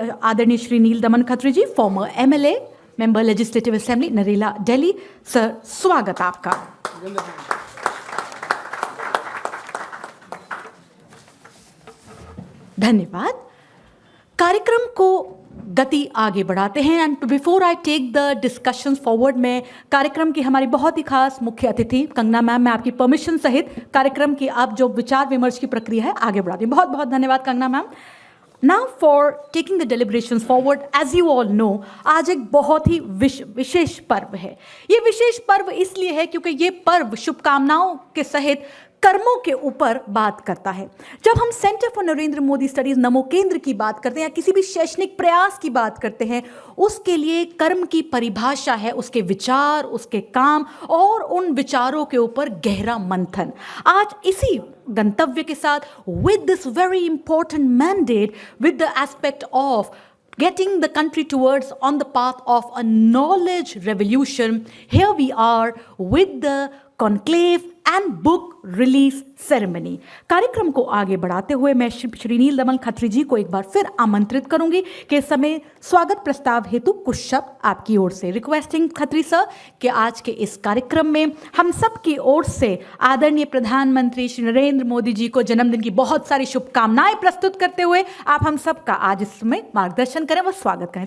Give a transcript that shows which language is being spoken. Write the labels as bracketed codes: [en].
[en] Adarni Shri Neeldaman Khatri ji, former MLA, Member Legislative Assembly, Narela, Delhi. [hi] Sir, स्वागत आपका. धन्यवाद. कार्यक्रम को गति आगे बढ़ाते हैं [en] and before I take the discussion forward [hi] में कार्यक्रम की हमारी बहुत ही खास मुख्य अतिथि कंगना मैम, मैं आपकी परमिशन सहित कार्यक्रम की आप जो विचार विमर्श की प्रक्रिया है आगे बढ़ाती हूँ. बहुत बहुत धन्यवाद Kangana ma'am. [en] now for taking the deliberations forward, as you all know, [hi] आज एक बहुत ही विशेष पर्व है. ये विशेष पर्व इसलिए है क्योंकि ये पर्व शुभकामनाओं के सहित कर्मों के ऊपर बात करता है. जब हम centre for Narendra Modi studies नमो केंद्र की बात करते हैं या किसी भी शैक्षणिक प्रयास की बात करते हैं, उसके लिए कर्म की परिभाषा है उसके विचार, उसके काम और उन विचारों के ऊपर गहरा मंथन. आज इसी गंतव्य के साथ [en] With this very important mandate, with the aspect of getting the country towards on the path of a knowledge revolution, here we are with the conclave and book release ceremony. [hi] कार्यक्रम को आगे बढ़ाते हुए मैं श्री नीलदमन खत्री जी को एक बार फिर आमंत्रित करूंगी कि इस समय स्वागत प्रस्ताव हेतु कुछ शब्द आपकी ओर से. रिक्वेस्टिंग खत्री सर कि आज के इस कार्यक्रम में हम सब की ओर से आदरणीय प्रधानमंत्री श्री नरेंद्र मोदी जी को जन्मदिन की बहुत सारी शुभकामनाएं प्रस्तुत करते हुए आप हम सब का आज इस समय मार्गदर्शन करें व स्वागत करें.